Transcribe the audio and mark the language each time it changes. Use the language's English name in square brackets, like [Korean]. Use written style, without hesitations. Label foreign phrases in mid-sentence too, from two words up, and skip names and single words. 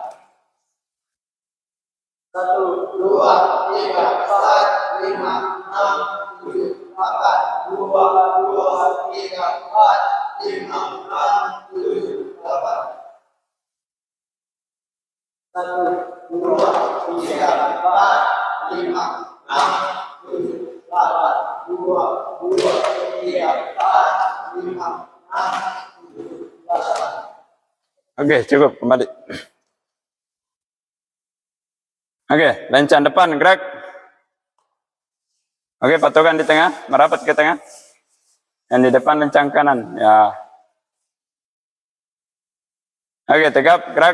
[Indonesian] Satu, dua, tiga, empat, lima, enam, tujuh, delapan, dua, tiga, empat, lima, enam, tujuh, delapan. Satu, dua, tiga, empat, lima, enam, tujuh, delapan, dua, tiga, empat, lima, enam, tujuh, delapan. Oke, cukup kembali. Oke, lencang depan gerak. Oke, patokan di tengah, merapat ke tengah. Yang di depan lencang kanan, ya. Oke, tegap, gerak.